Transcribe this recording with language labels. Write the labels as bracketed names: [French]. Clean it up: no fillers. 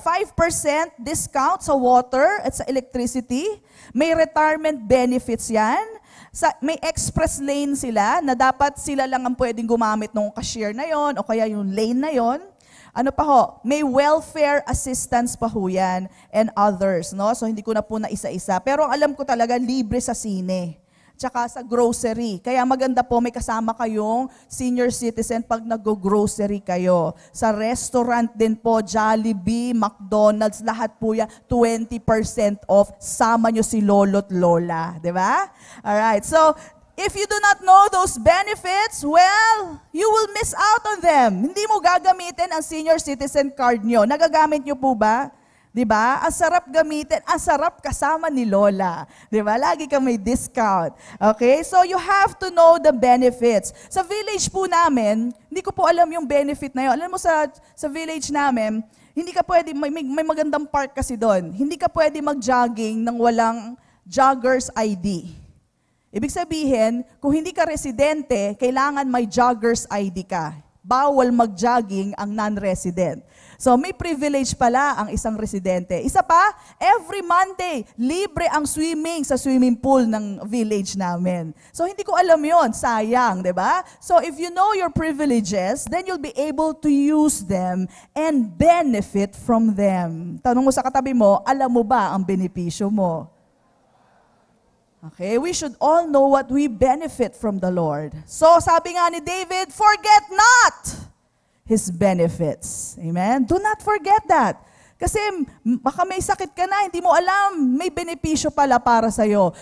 [Filipino] 5% discount sa water at sa electricity. May retirement benefits yan. May express lane sila na dapat sila lang ang pwedeng gumamit ng cashier na yon o kaya yung lane na yon. Ano pa ho? May welfare assistance pa ho yan and others. No? So hindi ko na po na isa-isa. Pero ang alam ko talaga, libre sa sine. Tsaka sa grocery. Kaya maganda po, may kasama kayong senior citizen pag nag-grocery kayo. Sa restaurant din po, Jollibee, McDonald's, lahat po yan, 20% off. Sama nyo si lolo't lola. Diba? [English] Alright, so if you do not know those benefits, well, you will miss out on them. [Filipino] Hindi mo gagamitin ang senior citizen card nyo. Nagagamit nyo po ba? Diba? Ang sarap gamitin, ang sarap kasama ni Lola. Diba? Lagi kang may discount. Okay? [English] So you have to know the benefits. [Filipino] Sa village po namin, hindi ko po alam yung benefit na yun. Alam mo sa village namin, hindi ka pwede, may magandang park kasi doon. Hindi ka pwede mag-jogging nang walang jogger's ID. Ibig sabihin, kung hindi ka residente, kailangan may jogger's ID ka. Bawal mag-jogging ang non-resident. So may privilege pala ang isang residente. Isa pa, every Monday, libre ang swimming sa swimming pool ng village namin. So hindi ko alam yon, sayang, di ba? [English] So if you know your privileges, then you'll be able to use them and benefit from them. [Filipino] Tanong mo sa katabi mo, alam mo ba ang benepisyo mo? [English] Okay, we should all know what we benefit from the Lord. So [Filipino] sabi nga ni David, [English] forget not His benefits. Amen? Do not forget that. [Filipino] Kasi baka may sakit ka na, hindi mo alam, may benepisyo pala para sa'yo.